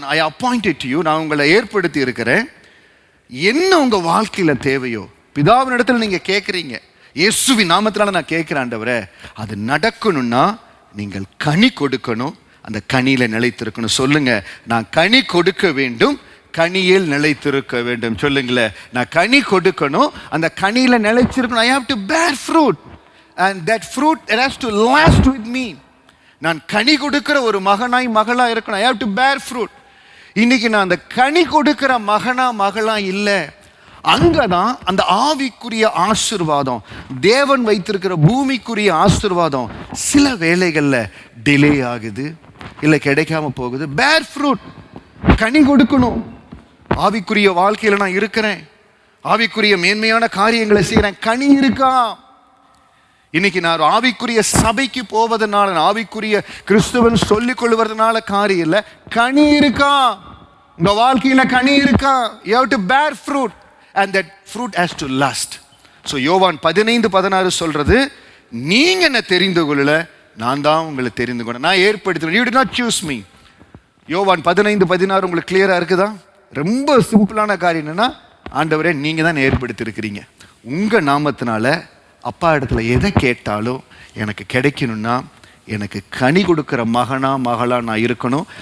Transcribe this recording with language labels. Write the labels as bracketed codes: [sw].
[en] I appointed you, [ta] நான் உங்களை ஏற்படுத்தி இருக்கிறேன். என்ன உங்கள் வாழ்க்கையில் தேவையோ பிதாவின் இடத்துல நீங்கள் கேட்குறீங்க, இயேசுவின் நாமத்தினால நான் கேட்கிறேன் ஆண்டவரே, அது நடக்கணும்னா நீங்கள் கனி கொடுக்கணும், அந்த கனியில் நிலைத்திருக்கணும். சொல்லுங்க, நான் கனி கொடுக்க வேண்டும், கனியில் நிலைத்திருக்க வேண்டும். சொல்லுங்களேன், நான் கனி கொடுக்கணும், அந்த கனியில் நிலைத்திருக்கணும். [en] I have to bear fruit and that fruit it has to last with me. [ta] நான் கனி கொடுக்கிற ஒரு மகனாய் மகளா இருக்கணும். [en] I have to bear fruit. [ta] இன்னைக்கு நான் அந்த கனி கொடுக்கிற மகனா மகளா இல்லை. அங்கதான் அந்த ஆவிக்குரிய ஆசீர்வாதம், தேவன் வைத்திருக்கிற பூமிக்குரிய ஆசீர்வாதம் சில வேளைகள்ல டிலே ஆகுது, இல்லை கிடைக்காம போகுது. [en] bear fruit, [ta] கனி கொடுக்கணும். ஆவிக்குரிய வாழ்க்கையில நான் இருக்கிறேன், ஆவிக்குரிய மேன்மையான காரியங்களை செய்யறேன், கனி இருக்கா? இன்னைக்கு நான் ஆவிக்குரிய சபைக்கு போவதனால, ஆவிக்குரிய கிறிஸ்துவன் சொல்லிக் கொள்வதனால காரியம் இல்லை, கனி இருக்கா? உங்க வாழ்க்கையில கனி இருக்கா? [en] You have to bear fruit and that fruit has to last. [ta] So யோவான் 15:16 சொல்றது, நீங்க என்ன தெரிந்து கொள்ளல, நான் தான் உங்களை தெரிந்து கொண்டேன், நான் ஏற்படுத்தினேன். [en] You did not choose me. [ta] யோவான் 15:16 உங்களுக்கு கிளியரா இருக்குதா? ரொம்ப சிம்பிளான காரியம் என்னன்னா, ஆண்டவரே நீங்க தான் ஏற்படுத்தி இருக்கிறீங்க. உங்க நாமத்தினால அப்பா இடத்துல எதை கேட்டாலும் எனக்கு கிடைக்கணும்னா, எனக்கு கனி கொடுக்கிற மகனா மகளா நான் இருக்கணும்.